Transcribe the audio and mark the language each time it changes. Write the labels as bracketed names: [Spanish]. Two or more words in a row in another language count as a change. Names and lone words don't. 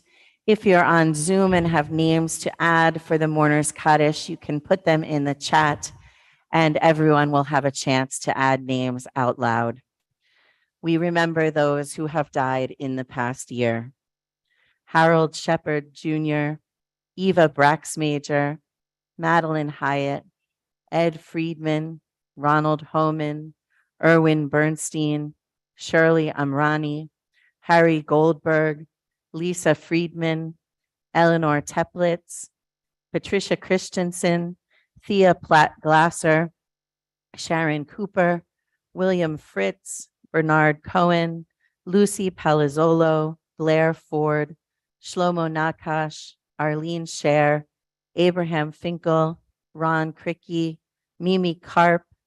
[English] If you're on Zoom and have names to add for the Mourner's Kaddish, you can put them in the chat and everyone will have a chance to add names out loud. We remember those who have died in the past year. Harold Shepard Jr., Eva Braxmajer, Madeline Hyatt, Ed Friedman, Ronald Homan, Erwin Bernstein, Shirley Amrani, Harry Goldberg, Lisa Friedman, Eleanor Teplitz, Patricia Christensen, Thea Platt-Glasser, Sharon Cooper, William Fritz, Bernard Cohen, Lucy Palazzolo, Blair Ford, Shlomo Nakash, Arlene Scher, Abraham Finkel, Ron Cricky, Mimi Karp,